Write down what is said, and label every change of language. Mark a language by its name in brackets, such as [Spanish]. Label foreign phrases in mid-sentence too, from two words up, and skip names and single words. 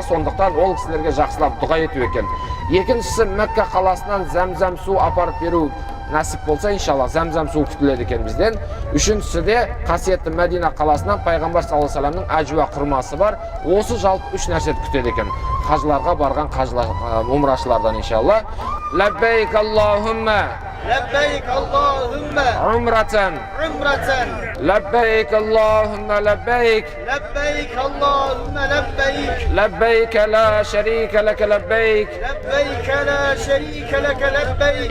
[Kazakh] Сондықтан ол кісілерге жақсылап дұға ету екен. Екіншісі, Мекке қаласынан зәмзәм су апарып беру нәсіп болса, иншалла, зәмзәм су күтіледі екен бізден. Үшіншісі де қасиетті Мәдина қаласынан Пайғамбар [Arabic] صلى الله عليه وسلم [Kazakh] әжуа құрмасы бар. Осы жалпы 3 нәрсе күтеді екен қажыларға барған умрашылардан иншалла. [Arabic] لبيك اللهم لبيك اللهم عمرة عمرة لبيك اللهم لبيك لبيك اللهم لبيك لبيك لا شريك لك لبيك لبيك لا شريك لك لبيك